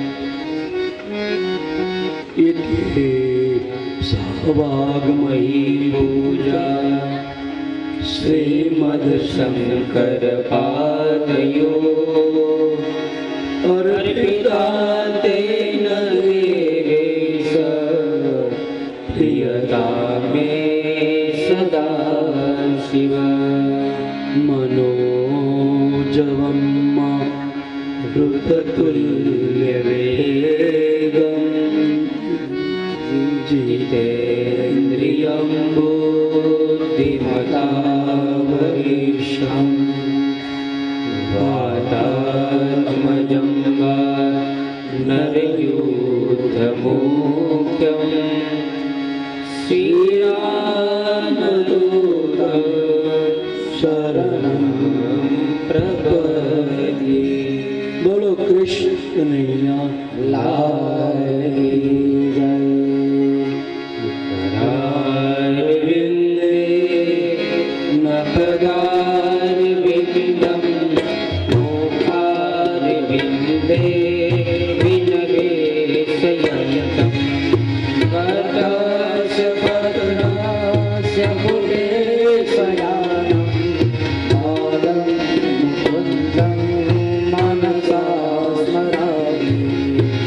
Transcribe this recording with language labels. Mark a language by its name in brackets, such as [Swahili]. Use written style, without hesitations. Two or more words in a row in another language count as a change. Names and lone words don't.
[Sanskrit] ઇતિ સહવાગ્મયી પૂજા શ્રીમદ શંકર પાદયો અર્પિતા તેન દેવેશ પ્રિયતા મે સદા શિવ. મનોજવમ ઋતતુલ્ય વેગમ જીતેન્દ્રિયં बुद्धिमतावरीशं वातात्मजं नरयूथमुख्यं श्रीरामदूतं शरणं प्रपद्ये. [Hindi] बोलो कृष्ण कन्हैया लाल की जय. [Sanskrit] नखदारविन्दं मुखारविन्दे विनिवेशयन्तं वटस्पत्रास्य फुलेशयानं बालं मुकुन्दं मनसा स्मरामि.